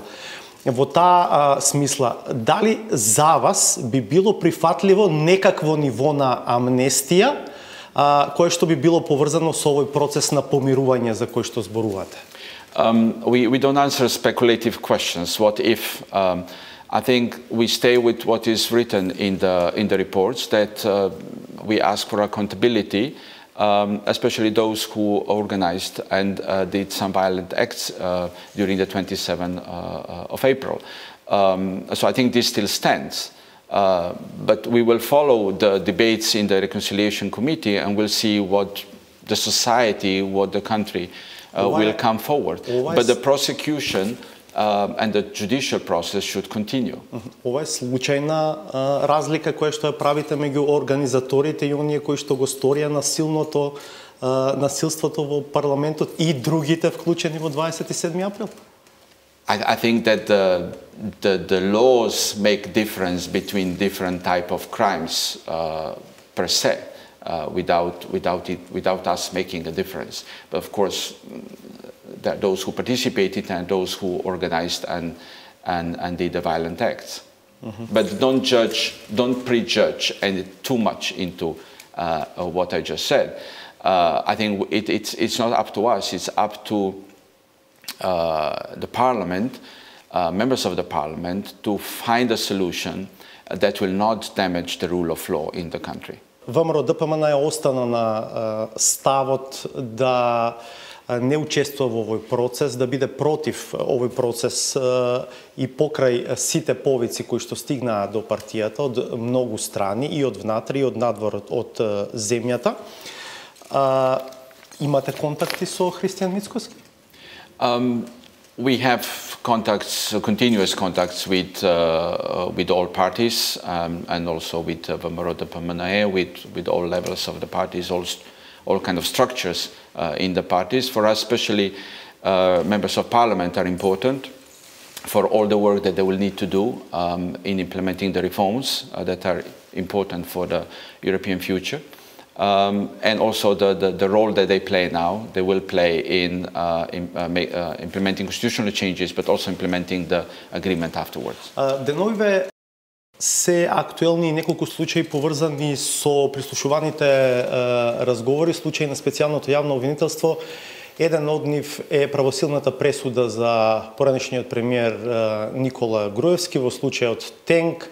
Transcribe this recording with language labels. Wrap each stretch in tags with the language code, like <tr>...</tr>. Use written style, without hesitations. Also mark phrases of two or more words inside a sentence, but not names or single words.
<mk>Во таа смисла, дали за вас би било прифатливо некакво ниво на амнестија кое што би било поврзано со овој процес на помирување за кој што зборувате?</mk> <en>We don't answer speculative questions. What if? I think we stay with what is written in the reports, that we ask for accountability, especially those who organized and did some violent acts during the 27th of April. So I think this still stands. But we will follow the debates in the Reconciliation Committee and we'll see what the society, what the country will come forward. But the prosecution and the judicial process should continue.</en> <mk>Ова е случајна разлика која што ја правите меѓу организаторите и оние кои што го сторија насилството во парламентот и другите вклучени во 27 април?</mk> <en>I think that the laws make difference between different type of crimes per se. Without us making a difference. But of course, those who participated and those who organized and did the violent acts. But don't prejudge too much into what I just said. I think it's not up to us, it's up to the parliament, members of the parliament, to find a solution that will not damage the rule of law in the country.</en> <mk>ВМРО ДПМН е остана на ставот да не учествува во овој процес, да биде против овој процес и покрај сите повици кои што стигнаа до партијата од многу страни и од внатре и од надвор од земјата. Имате контакти со Христијан Мицкоски?</mk> <en>We have continuous contacts with all parties and also with ВМРО ДПМН, with all levels of the parties, all kind of structures in the parties. For us, especially members of parliament are important for all the work that they will need to do in implementing the reforms that are important for the European future. And also the role that they play now, they will play in implementing constitutional changes, but also implementing the agreement afterwards.</en> <mk>Деновиве се актуелни неколку случаи поврзани со прислушуваните разговори, случаи на специјалното јавно обвинителство. Еден од нив е правосилната пресуда за поранешниот премиер Никола Груевски во случајот Тенк.</mk>